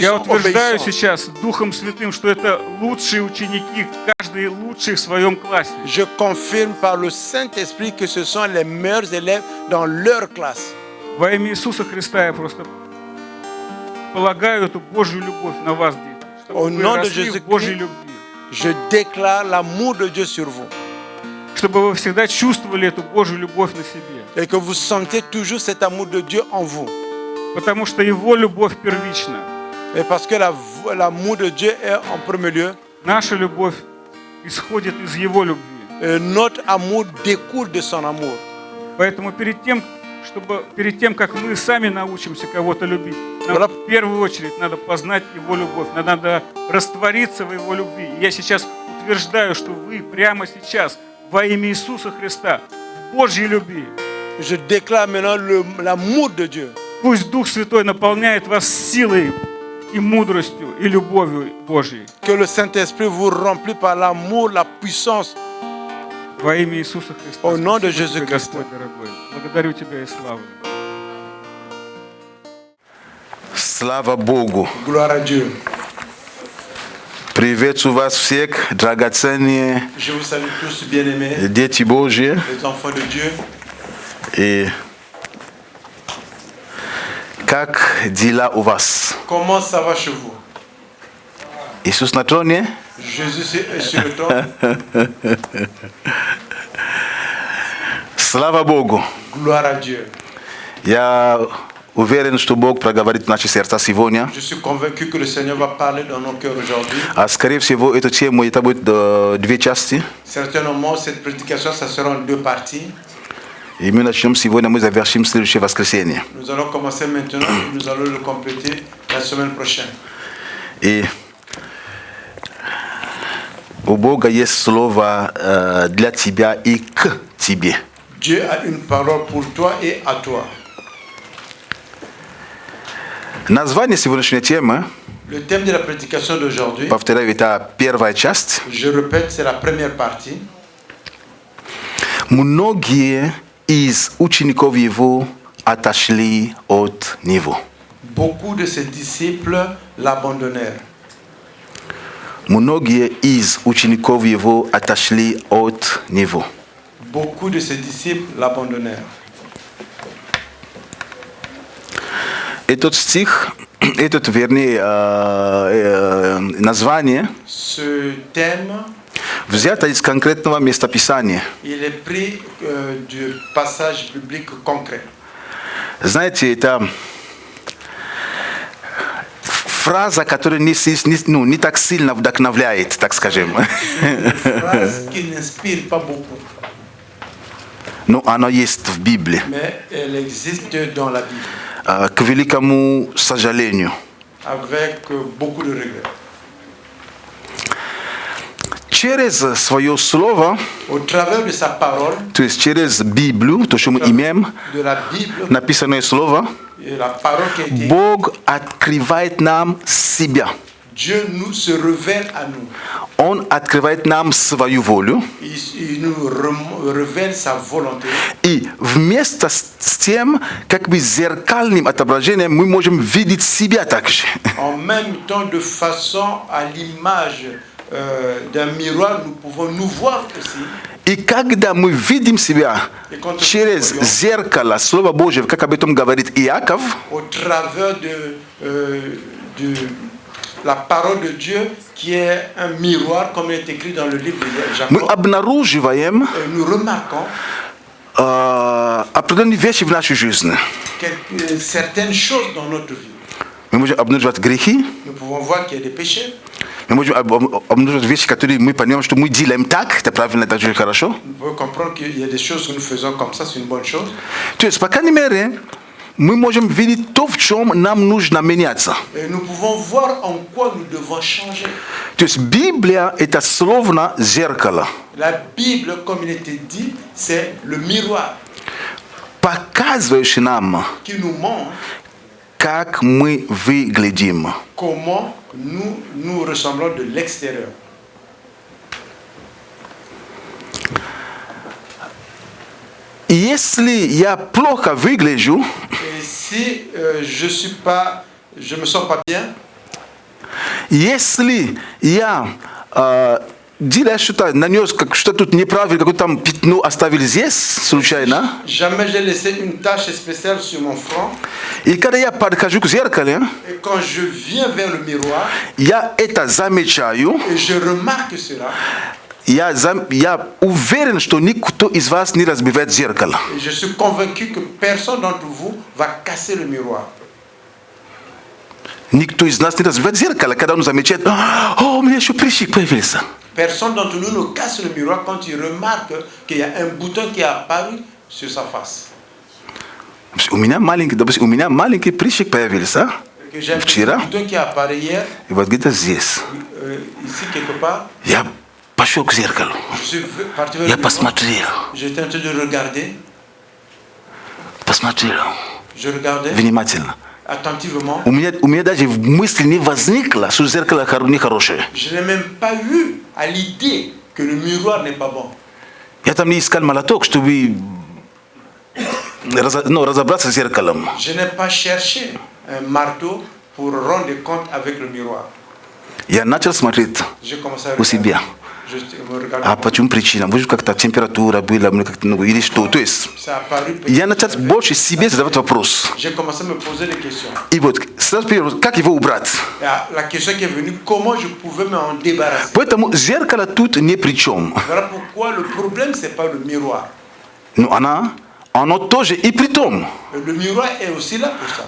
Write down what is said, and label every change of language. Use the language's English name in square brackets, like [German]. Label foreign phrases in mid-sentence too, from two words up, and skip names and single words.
[Russian] Я [French] sont [Russian] утверждаю [French] obéissants. [Russian] сейчас Духом Святым, что это лучшие ученики, каждый лучший в своем классе. [French] Je confirme par le Saint-Esprit que ce sont les meilleurs élèves dans leur classe. [Russian] Во имя Иисуса Христа я просто полагаю эту Божью любовь на вас, дети, чтобы [French] Au [Russian] вы [French] nom de [Russian] росли в Божьей [French] Jésus-Christ, [Russian] любви, [French] je déclare l'amour de Dieu sur vous [Russian] чтобы вы всегда чувствовали эту Божью любовь на себе, [French] et que vous sentez toujours cet amour de Dieu en vous. [Russian] потому что Его любовь первична. [French] Et parce que l'amour de Dieu est en premier lieu, [Russian] Наша любовь исходит из Его любви. [French] et notre amour découle de son amour. [Russian] Поэтому перед тем, как мы сами научимся кого-то любить, нам [French] Voilà. [Russian] в первую очередь надо познать Его любовь, надо раствориться в Его любви. И я сейчас утверждаю, что вы прямо сейчас во имя Иисуса Христа в Божьей любви. [French] Je déclare maintenant l'amour de Dieu. [Russian] Пусть Дух Святой наполняет вас силой и мудростью и любовью Божьей. [French] Que le Saint-Esprit vous remplit par l'amour, la puissance. [Russian] Во имя Иисуса Христа. [French] Au nom de [Russian] Спасибо тебе, [French] Jésus-Christ. [Russian] Господь дорогой. Благодарю Тебя и славлю. Слава Богу. [French] Gloire à Dieu. [Russian] Приветствую вас всех, драгоценные [French] Je vous salue tous, bien-aimés, [Russian] дети Божьи. [French] les enfants de Dieu. [Russian] И как дела у вас? [French] Comment ça va chez vous? Isus na trône, hein? Jésus est sur le trône. [Russian] Слава Богу. [French] Gloire à Dieu. [Russian] Я уверен что Бог проговорит наши сердца сегодня. [French] Je suis convaincu que le Seigneur va parler dans nos cœurs aujourd'hui. [Russian] А скорее всего эту тему это будет две части. [French] Certainement, cette prédication, ça sera en 2 parties. [Russian] И мы начнем сегодня, мы завершим в следующее воскресенье. [French] Nous allons commencer maintenant et nous allons le compléter la semaine prochaine. [Russian] И у Бога есть слово для тебя и к тебе. [French] Dieu a une parole pour toi et à toi. [Russian] Название сегодняшней темы, [French] Le thème de la prédication d'aujourd'hui, [Russian] повторяю, это первая часть. [French] je répète, c'est la première partie. [Russian] Многие из учеников его отошли от него. [French] Beaucoup de ses disciples l'abandonnèrent. [Russian] Многие из учеников его отошли от него. [French] Beaucoup de ses disciples l'abandonnèrent. [Russian] Этот стих, вернее, название [French] Ce thème, [Russian] взято из конкретного местописания. [French] il est pris du passage biblique concret. [Russian] Знаете, это фраза, которая не так сильно вдохновляет, так скажем. [French] Une phrase qui n'inspire pas beaucoup, [Russian] Но она есть в Библии. [French] mais elle existe dans la Bible, [Russian] К великому сожалению. [French] avec beaucoup de regrets. [Russian] Через свое слово, [French] Au travers de sa parole, [Russian] то есть через Библию, то, что мы имеем, [French] de la Bible, [Russian] написанное слово, [French] et la parole qui a été, [Russian] Бог открывает нам себя. [French] Dieu nous se révèle à nous. [Russian] Он открывает нам свою волю. [French] Il nous révèle sa volonté. [Russian] И вместе с тем, как бы зеркальным отображением, мы можем видеть себя также. [French] En même temps, de façon à l'image d'un miroir, nous pouvons nous voir aussi. [Russian] И когда мы видим себя через зеркало Слова Божьего, как об этом говорит Иаков, [French] Au travers de la parole de Dieu, qui est un miroir, comme il est écrit dans le livre de [Russian] мы [French] Jacob, [Russian] обнаруживаем [French] nous remarquons [Russian] определенные вещи в нашей жизни. [French] certaines choses dans notre vie. [Russian] Мы можем обнаруживать грехи, [French] Nous pouvons voir qu'il y a des péchés. [Russian] мы можем обнаруживать вещи, которые мы понимаем, что мы делаем так, это правильно, это очень хорошо. [French] Nous pouvons comprendre qu'il y a des choses que nous faisons comme ça, c'est une bonne chose. [Russian] То есть, по крайней мере, мы можем видеть то, в чем нам нужно меняться. [French] Et nous pouvons voir en quoi nous devons changer. [Russian] То есть Библия – это словно зеркало, [French] La Bible, comme il était dit, c'est le miroir [Russian] показывающий нам, [French] qui nous montre [Russian] как мы выглядим. [French] comment nous ressemblons de l'extérieur. [Russian] Если я плохо выгляжу, [French] Et si je me sens pas bien, [Russian] если я делаю что-то, нанес что-то тут неправильно, какое-то там пятно оставил здесь случайно, [French] jamais j'ai laissé une tache spéciale sur mon front. [Russian] и когда я подхожу к зеркалу, [French] Et quand je viens vers le miroir [Russian] я это замечаю, [French] et je remarque cela, [Russian] я уверен, что никто из вас не разбивает зеркало. [French] et je suis convaincu que personne d'entre vous va casser le miroir. [Russian] Никто из нас не разбивает зеркало, когда он замечает, о, у меня еще прыщик появился. [French] Personne d'entre nous ne casse le miroir quand il remarque qu'il y a un bouton qui est apparu sur sa face. [Russian] У меня маленький прыщик появился [French] Que j'ai un petit [Russian] вчера, [French] bouton qui est apparu hier, [Russian] и вот где-то здесь. [French] ici quelque part. [Russian] Я пошел к зеркалу, [French] Je suis parti vers le [Russian] я [French] miroir. [Russian] посмотрел, [French] J'étais en train de regarder. Je regardais [Russian] внимательно. [French] attentivement. [Russian] У меня даже в мысли не возникло, что зеркало нехорошее. [French] Je n'ai même pas eu à l'idée que le miroir n'est pas bon. [Russian] Я там не искал молоток, чтобы разобраться с зеркалом. [French] Je n'ai pas cherché un marteau pour rendre compte avec le miroir. [Russian] Я начал смотреть [French] J'ai commencé à [Russian] у себя. [French] regarder Je me regarde. [Russian] А почему причина? Может, как-то температура была, как-то, ну, или что? То есть, [French] Ça a paru petit. [Russian] я начал больше себе задавать вопрос. [French] J'ai commencé à me poser des questions. [Russian] И вот, сразу первый вопрос, как его убрать? [French] Et la question qui est venue, comment je pouvais m'en débarrasser? [Russian] Поэтому зеркало тут ни при чем. [French] Voilà pourquoi le problème, c'est pas le miroir. [Russian] Но оно тоже и при том. [French] Le miroir est aussi là pour ça.